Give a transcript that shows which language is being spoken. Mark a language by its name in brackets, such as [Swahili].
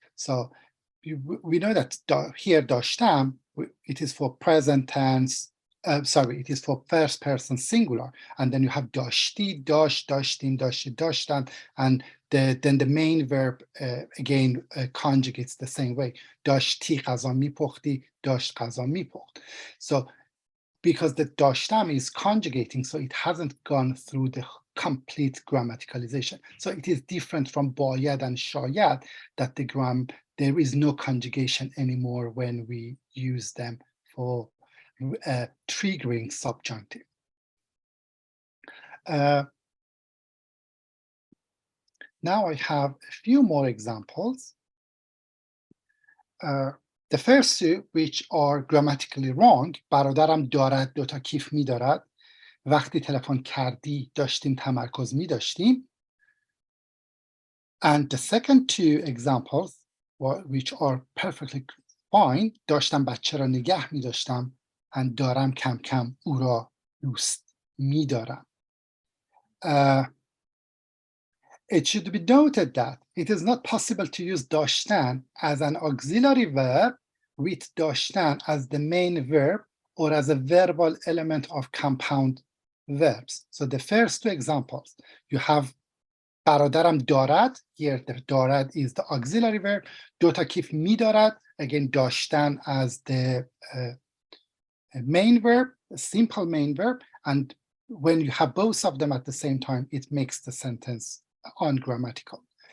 [English] So we know that here داشتم, it is for present tense, it is for first person singular, and then you have داشتی, داشت, داشتیم, داشتی, داشتن, and then the main verb again conjugates the same way. [Persian] داشتی غذا میپختی, داشت غذا میپخت. [English] So because the داشتم is conjugating, so it hasn't gone through the complete grammaticalization. So it is different from باید and شاید, that there is no conjugation anymore when we use them for triggering subjunctive. Now I have a few more examples. The first two, which are grammatically wrong, [Persian] برادرم دارد دو تا کیف می دارد. وقتی تلفن کردی داشتیم تمرکز می داشتیم. [English] And the second two examples, which are perfectly fine, [Persian] داشتم بچه را نگه می داشتم and دارم کم کم او را دوست می دارم. [English] It should be noted that it is not possible to use داشتن as an auxiliary verb with داشتن as the main verb or as a verbal element of compound verbs. So the first two examples, you have [Persian] برادرم دارد, [English] here the دارد is the auxiliary verb, [Persian] دو تا کیف می دارد, [English] again داشتن as the main verb, a simple main verb, and when you have both of them at the same time, it makes the sentence ungrammatical.